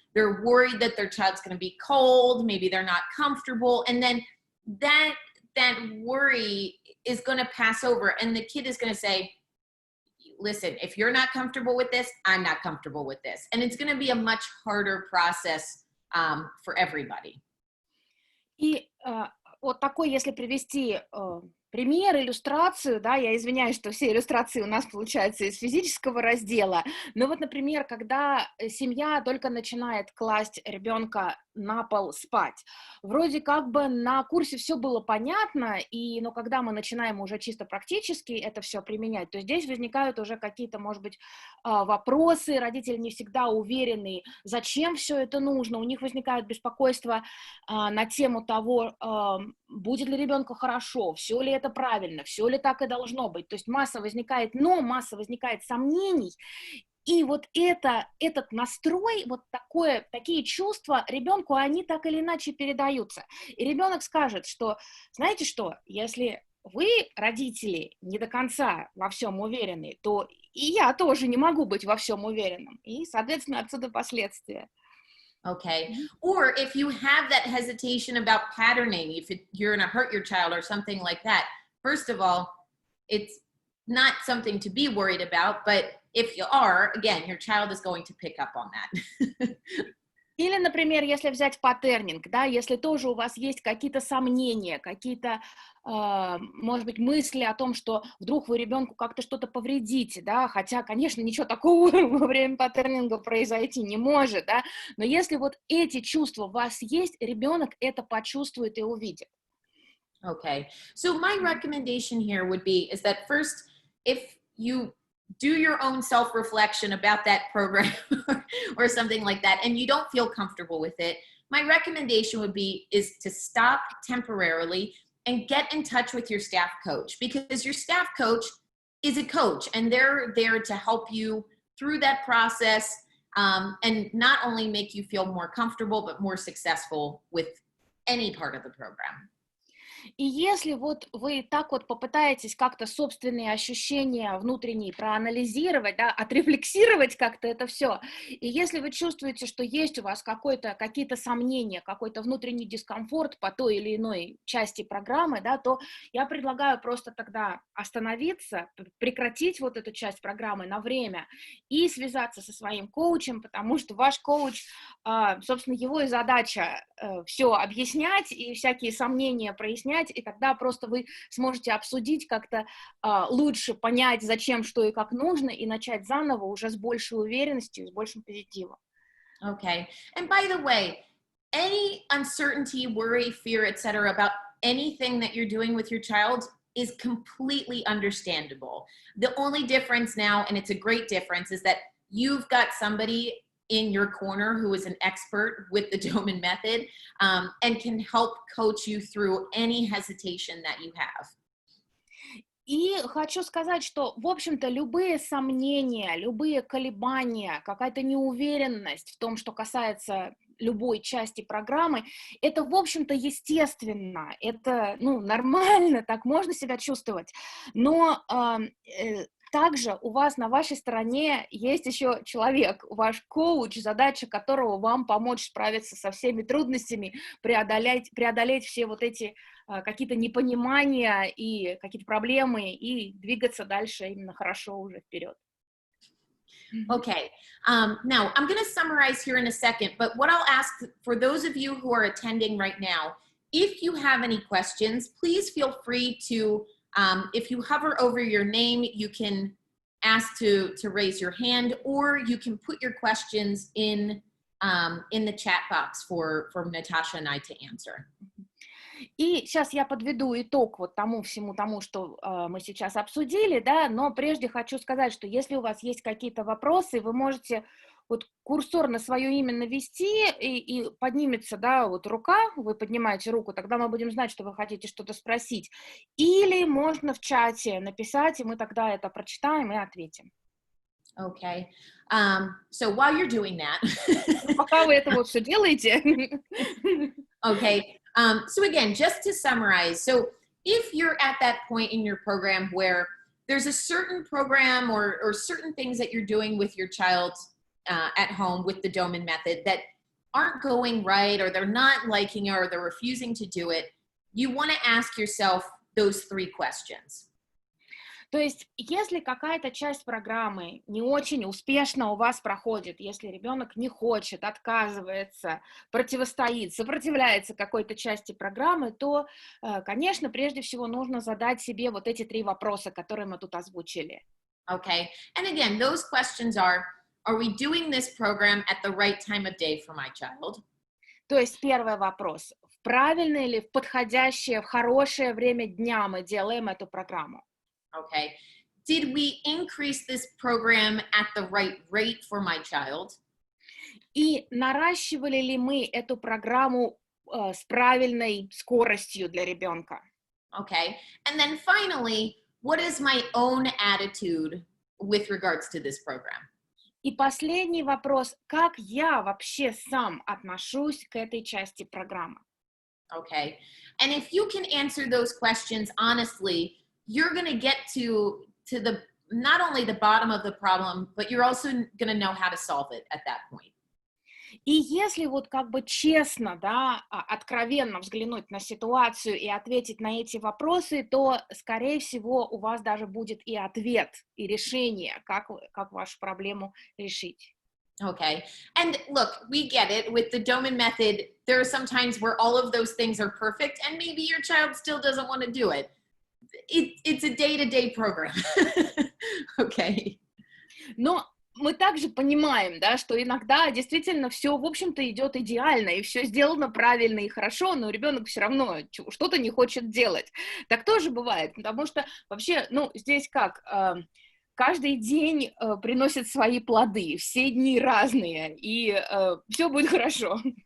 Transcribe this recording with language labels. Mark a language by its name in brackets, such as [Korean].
[English] They're worried that their child's going to be cold. Maybe they're not comfortable. And then that worry is going to pass over, and the kid is going to say, listen, if you're not comfortable with this, I'm not comfortable with this. And it's going to be a much harder process for everybody. [Russian] И вот такой, если привести пример, иллюстрацию, да, я извиняюсь, что все иллюстрации у нас получаются из физического раздела, но вот, например, когда семья только начинает класть ребенка на пол спать, вроде как бы на курсе все было понятно, но когда мы начинаем уже чисто практически это все применять, то здесь возникают уже какие-то, может быть, вопросы, родители не всегда уверены, зачем все это нужно, у них возникает беспокойство на тему того, будет ли ребенку хорошо, все ли это правильно, все ли так и должно быть. То есть масса возникает сомнений, и вот этот настрой, вот такие чувства ребенку, они так или иначе передаются. И ребенок скажет, что, знаете что, если вы, родители, не до конца во всем уверены, то и я тоже не могу быть во всем уверенным. И, соответственно, отсюда последствия. [English] Okay. Or if you have that hesitation about patterning, if you're going to hurt your child or something like that, first of all, it's not something to be worried about, but if you are, again, your child is going to pick up on that. [Russian] Или, например, если взять паттернинг, да, если тоже у вас есть какие-то сомнения, какие-то, может быть, мысли о том, что вдруг вы ребенку как-то что-то повредите, да, хотя, конечно, ничего такого во время паттернинга произойти не может, да, но если вот эти чувства у вас есть, ребенок это почувствует и увидит. [English] Okay. So my recommendation here would be is that first, if you do your own self-reflection about that program or something like that, and you don't feel comfortable with it, my recommendation is to stop temporarily and get in touch with your staff coach, because your staff coach is a coach and they're there to help you through that process, and not only make you feel more comfortable, but more successful with any part of the program. [Russian] И если вот вы так вот попытаетесь как-то собственные ощущения внутренние проанализировать, да, отрефлексировать как-то это все, и если вы чувствуете, что есть у вас какие-то сомнения, какой-то внутренний дискомфорт по той или иной части программы, да, то я предлагаю просто тогда остановиться, прекратить вот эту часть программы на время и связаться со своим коучем, потому что ваш коуч собственно, его и задача все объяснять и всякие сомнения прояснять, и тогда просто вы сможете обсудить как-то лучше понять, зачем, что и как нужно, и начать заново уже с большей уверенностью, с большим позитивом. [English] Okay. And by the way, any uncertainty, worry, fear, etc., about anything that you're doing with your child is completely understandable. The only difference now, and it's a great difference, is that you've got somebody in your corner who is an expert with the Doman method and can help coach you through any hesitation that you have. [Russian] И хочу сказать, что, в общем-то, любые сомнения, любые колебания, какая-то неуверенность в том, что касается любой части программы, это, в общем-то, естественно, это, нормально, так можно себя чувствовать, но также у вас на вашей стороне есть еще человек, ваш коуч, задача которого вам помочь справиться со всеми трудностями, преодолеть все вот эти какие-то непонимания и какие-то проблемы и двигаться дальше именно хорошо уже вперед. [English] Okay, now I'm going to summarize here in a second, but what I'll ask for those of you who are attending right now, if you have any questions, please feel free to, if you hover over your name, you can ask to raise your hand, or you can put your questions in the chat box for Natasha and I to answer. [Russian] И сейчас я подведу итог вот всему тому, что мы сейчас обсудили, да, но прежде хочу сказать, что если у вас есть какие-то вопросы, вы можете вот курсор на свое имя навести, и поднимется, да, вот рука, вы поднимаете руку, тогда мы будем знать, что вы хотите что-то спросить. Или можно в чате написать, и мы тогда это прочитаем и ответим. [English] Okay, so while you're doing that, [Russian] пока вы это вот все делаете. [English] Okay, so again, just to summarize, so if you're at that point in your program where there's a certain program or certain things that you're doing with your child at home with the Doman method that aren't going right, or they're not liking it, or they're refusing to do it, you want to ask yourself those three questions. [Russian] То есть, если какая-то часть программы не очень успешно у вас проходит, если ребенок не хочет, отказывается, противостоит, сопротивляется какой-то части программы, то, конечно, прежде всего нужно задать себе вот эти 3 вопроса, которые мы тут озвучили. [English] Okay, and again, those questions are we doing this program at the right time of day for my child? [Russian] То есть, первый вопрос: в правильное или в подходящее, в хорошее время дня мы делаем эту программу? [English] Okay. Did we increase this program at the right rate for my child? [Russian] И наращивали ли мы эту программу с правильной скоростью для ребенка? [English] Okay. And then finally, what is my own attitude with regards to this program? [Russian] И последний вопрос: как я вообще сам отношусь к этой части программы? [English] Okay. And if you can answer those questions honestly, you're going to get to the not only the bottom of the problem, but you're also going to know how to solve it at that point. [Russian] И если вот как бы честно, да, откровенно взглянуть на ситуацию и ответить на эти вопросы, то, скорее всего, у вас даже будет и ответ, и решение, как вашу проблему решить. [English] Okay. And look, we get it. With the Doman method, there are some times where all of those things are perfect, and maybe your child still doesn't want to do it. It's a day-to-day program. Okay. [Russian] Но мы также понимаем, да, что иногда действительно все, в общем-то, идет идеально, и все сделано правильно и хорошо, но ребенок все равно что-то не хочет делать. Так тоже бывает, потому что вообще, здесь как, каждый день приносит свои плоды, все дни разные, и все будет хорошо.